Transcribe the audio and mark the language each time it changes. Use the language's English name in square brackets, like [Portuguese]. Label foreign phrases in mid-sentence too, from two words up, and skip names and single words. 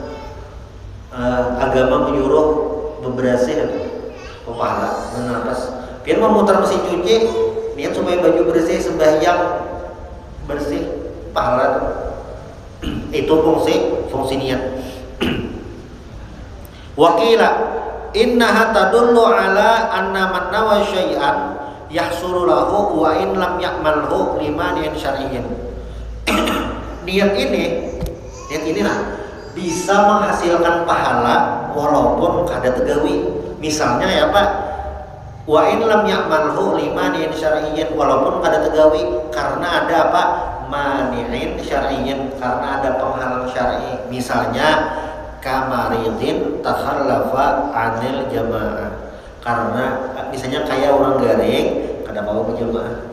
[Banjar] Agama menyuruh bebersih pahala menapas. Pian memutar mesin cuci niat supaya baju bersih, sembahyang bersih, pahala. Itu fungsi niat. [Arabic] وقيل إنها تدل على أن من نوى شيئا يحصل له وإن لم يعمله لمانع شرعي. [Banjar] Niat ini lah bisa menghasilkan pahala walaupun kada tegawi. Misalnya ya Pak, [Arabic] وإن لم يعمله لمانع شرعي, [Banjar] walaupun kada tegawi karena ada apa? [Arabic] مانع شرعي, [Banjar] karena ada penghalang syar'i. [Arabic] Misalnya كمريض تخلف عن الجماعة. [Banjar] Karena misalnya kayak orang garing kada mau berjamaah.